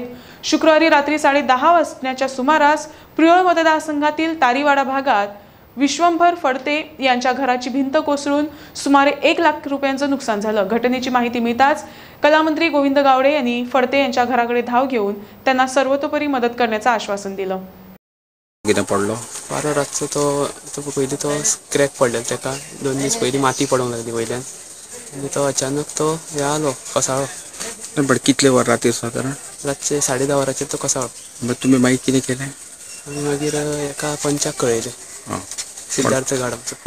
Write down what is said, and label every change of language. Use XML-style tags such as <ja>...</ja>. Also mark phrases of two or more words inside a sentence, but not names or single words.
<mr>शुक्रवारी रात्री 10:30 वाजण्याच्या सुमारास प्रियोळ मतदारसंघातील तारीवाडा भागात विश्वंभर फडते यांच्या घराची भिंत कोसळून सुमारे 1 लाख रुपयांचं नुकसान झालं। घटनेची माहिती मिळताच कलामंत्री गोविंद गावडे यांनी फडते यांच्या घराकडे धाव घेऊन त्यांना सर्वतोपरी मदत करण्याचं आश्वासन दिलं।</mr> <kok>कितें पडलो? बारा रातचो तो पयलीं तो क्रॅक पडलेलो, ताका 2 दीस पयलीं माती पडूंक लागली वयल्यान आनी तो अचानक तो हे आलो कोसळ्ळो। बट कितले वर रातीर सादारण? रातचे 10:30 वरांचेर तो कोसळ्ळो। बट तुमी मागीर कितें केलें? आनी मागीर एका पंचाक कळयलें, सिद्धार्थ गाडमचो</kok>